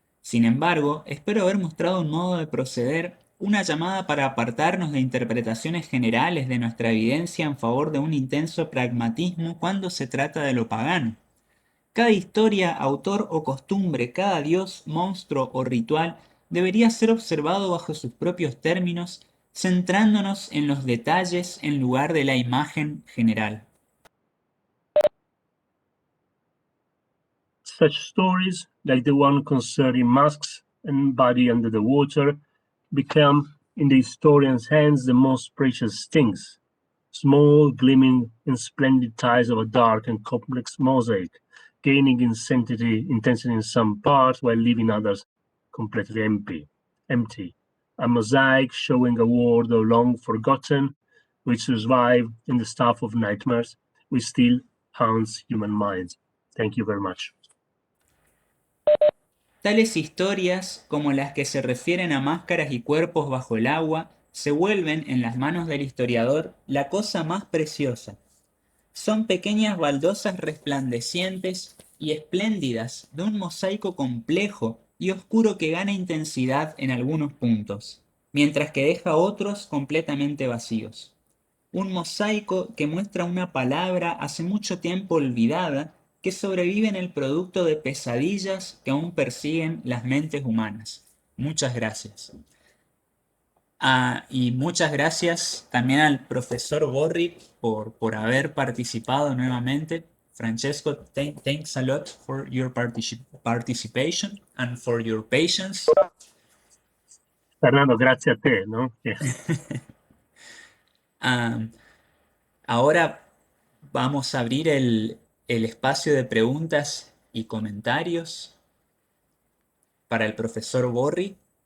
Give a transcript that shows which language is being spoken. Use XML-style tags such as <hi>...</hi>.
<es>Sin embargo, espero haber mostrado un modo de proceder, una llamada para apartarnos de interpretaciones generales de nuestra evidencia en favor de un intenso pragmatismo cuando se trata de lo pagano. Cada historia, autor o costumbre, cada dios, monstruo o ritual debería ser observado bajo sus propios términos, centrándonos en los detalles en lugar de la imagen general.</es> <en>Such stories, like the one concerning masks and body under the water, become, in the historian's hands, the most precious things. Small, gleaming, and splendid tiles of a dark and complex mosaic, gaining intensity in some parts while leaving others completely empty. A mosaic showing a world long forgotten, which survived in the stuff of nightmares, which still haunts human minds. Thank you very much.</en> <es>Tales historias, como las que se refieren a máscaras y cuerpos bajo el agua, se vuelven, en las manos del historiador, la cosa más preciosa. Son pequeñas baldosas resplandecientes y espléndidas de un mosaico complejo y oscuro que gana intensidad en algunos puntos, mientras que deja otros completamente vacíos. Un mosaico que muestra una palabra hace mucho tiempo olvidada que sobrevive en el producto de pesadillas que aún persiguen las mentes humanas. Muchas gracias. Y muchas gracias también al profesor Borri por haber participado nuevamente.</es> <en>Francesco, thanks a lot for your participation and for your patience.</en> <es>Fernando, gracias a te, ¿no? Um, Ahora vamos a abrir el espacio de preguntas y comentarios para el profesor Borri.</es>